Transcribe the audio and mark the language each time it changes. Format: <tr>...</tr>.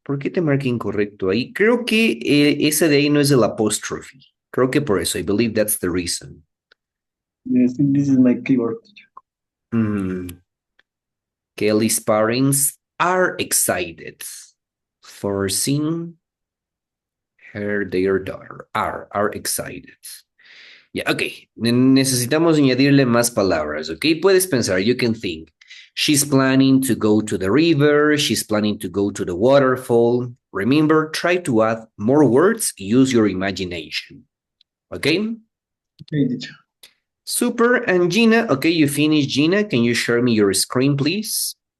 <es>¿Por qué te marca incorrecto ahí? Creo que ese de ahí no es el apostrophe. Creo que por eso.</es> <en>I believe that's the reason. Yes, this is my keyboard, teacher. Kelly's parents are excited for seeing their daughter. Are excited. Yeah, okay.</en> <es>Necesitamos añadirle más palabras, okay? Puedes pensar,</es> <en>you can think. She's planning to go to the river. She's planning to go to the waterfall. Remember, try to add more words. Use your imagination. Okay? Okay, teacher. Super. And Gina, okay, you finished, Gina. Can you share me your screen, please?</en>